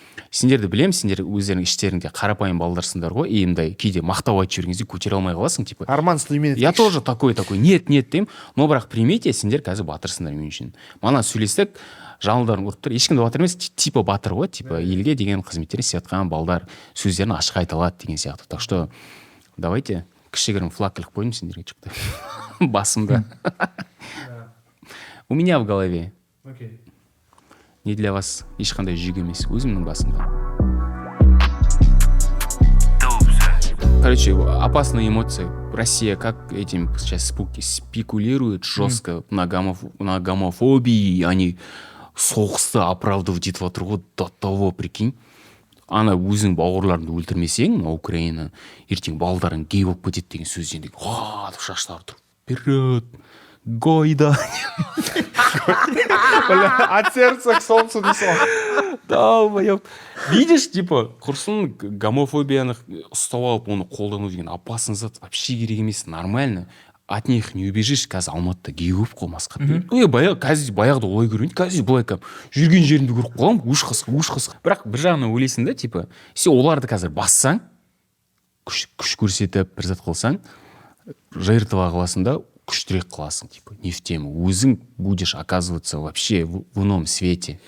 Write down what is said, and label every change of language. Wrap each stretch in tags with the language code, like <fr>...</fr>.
<kk>Сендерді білем, сендер өздерің іштеріңде қарапайым балдарсыңдар ғой, и мындай кейде мақтау айтып жүргенде көтере алмай қаласың, типа. Арман Сүлейменов.</kk> <ru>Я тоже такой. Нет деймін.</ru> <kk>Но бірақ примете, сендер қазір батырсыңдар мен үшін. Мана сөйлестік, жаңылдарын ұрып тұр. Ешкімді батыр емес, типа батыр ғой, типа елге деген қызметтерін істеп жатқан балдар сөздерін ашық айта алады деген сияқты.</kk> <ru>Так что давайте</ru> <kk>кішігірім флаг іліп қойдым сендерге что-то басымда.</kk> <ru>У меня в голове. Не для вас</ru> <kk>ешқандай жүк емес, өзімнің басымда.</kk> <ru>Короче, опасная эмоция. Россия как этим сейчас спекулирует жестко на гомофобии, они соғысты оправдывать</ru> <kk>етіп отыр ғой,</kk> <ru>до того, прикинь.</ru> <kk>Ана өзің бауырларыңды өлтірмесең, Украина, ертең балдарың гей болып кетеді деген сөзден шаштары тұрып.</kk> <ru>Вперед! Гойда! От сердца к солнцу несу. Долбоёб.</ru> <kk>Видишь, типа, құрсын гомофобияны ұстап алып, оны қолдану деген опасный зат. Вообще керек емес, нормально.</kk> <ru>От них не убежишь.</ru> <kk>Қазір Алматыда гей көп қой, масқа. Баяғыда олай көрмейді. Қазір былай жүрген жерімді көріп қалам, уш қысық. Бірақ бір жағынан ойлайсың да, типа, сен оларды қазір бассаң, күш көрсетіп, бір зат қылсаң, жертва қыласың да, күштірек қыласың, типа,</kk> <ru>не в тему. Өзің будешь оказываться вообще в ином свете.</ru>